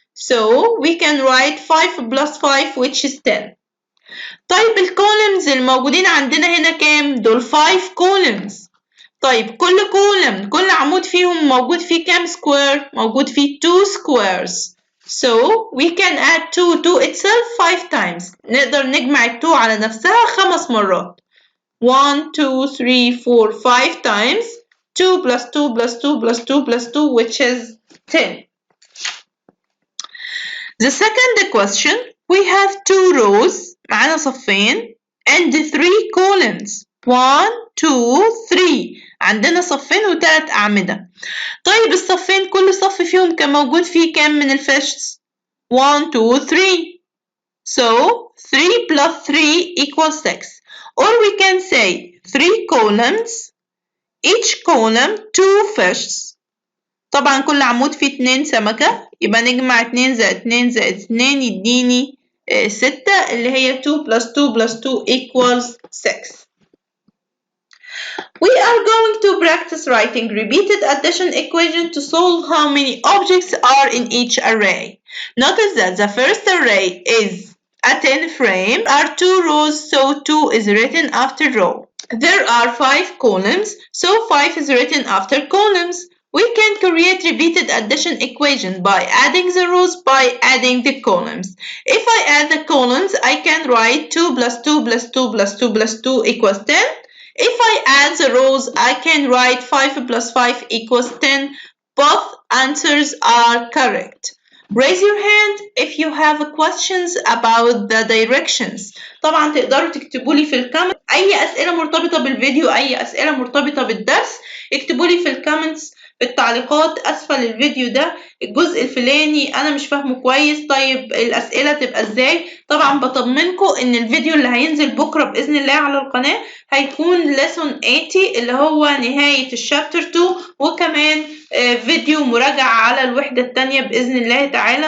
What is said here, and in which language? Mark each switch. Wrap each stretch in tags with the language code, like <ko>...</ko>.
<en>So we can write 5 plus 5 which is 10.</en> <ar>طيب الكولمز الموجودين عندنا هنا كام؟ دول 5 columns. طيب كل عمود فيهم موجود فيه كام سكوير؟ موجود فيه 2 squares.</ar> <en>So we can add 2 to itself 5 times.</en> <ar>نقدر نجمع ال 2 على نفسها 5 مرات.</ar> <en>1 2 3 4 5 times 2 plus 2 plus 2 plus 2 plus 2 which is 10. The second question, we have 2 rows</en> <ar>معانا صفين</ar> <en>and 3 columns.</en> <ar>1 2 3 عندنا صفين وثلاث أعمدة. طيب الصفين كل صف فيهم كان موجود فيه كام من الفيشز؟ 1 2 3.</ar> <en>So 3 plus 3 equals 6. Or we can say 3 columns, each column 2 fishes.</en> <ar>طبعا كل عمود فيه 2 سمكة، يبقى نجمع 2 زائد 2 زائد 2 يديني 6 اللي هي</ar> <en>2 plus 2 plus 2 equals 6. We are going to practice writing repeated addition equation to solve how many objects are in each array. Notice that the first array is a 10 frame. There are 2 rows, so 2 is written after row. There are 5 columns, so 5 is written after columns. We can create repeated addition equation by adding the rows by adding the columns. If I add the columns, I can write 2 plus 2 plus 2 plus 2 plus 2 equals 10. If I add the rows, I can write 5 plus 5 equals 10. Both answers are correct. Raise your hand if you have questions about the directions.</en> <ar>طبعا تقدروا تكتبوا لي في الكومنت أي أسئلة مرتبطة بالفيديو، أي أسئلة مرتبطة بالدرس، اكتبوا لي في الكومنتس في التعليقات أسفل الفيديو ده الجزء الفلاني أنا مش فاهمه كويس، طيب الأسئلة تبقى إزاي؟ طبعا بطمنكم إن الفيديو اللي هينزل بكرة بإذن الله على القناة هيكون lesson 80 اللي هو نهاية الشابتر 2، وكمان فيديو مراجعة على الوحدة التانية بإذن الله تعالى.</ar>